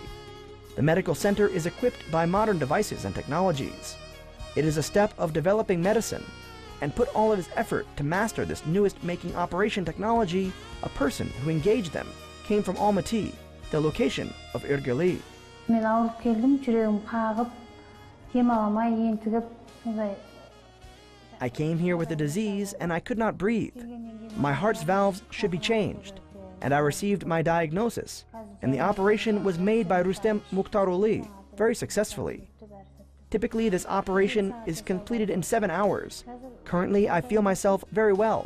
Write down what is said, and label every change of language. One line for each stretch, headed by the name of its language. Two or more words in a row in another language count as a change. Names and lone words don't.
English: The medical center is equipped by modern devices and technologies. It is a step of developing medicine, and put all of his effort to master this newest making operation technology. A person who engaged them came from Almaty, the location of Irgili.
Kazakh: Мен ауырып келдім, жүрегім қағып, дем аламай ентігіп, сондай.
English: I came here with a disease and I could not breathe. My heart's valves should be changed, and I received my diagnosis, and the operation was made by Rustem Toleutayev very successfully. Typically, this operation is completed in 7 hours. Currently, I feel myself very well.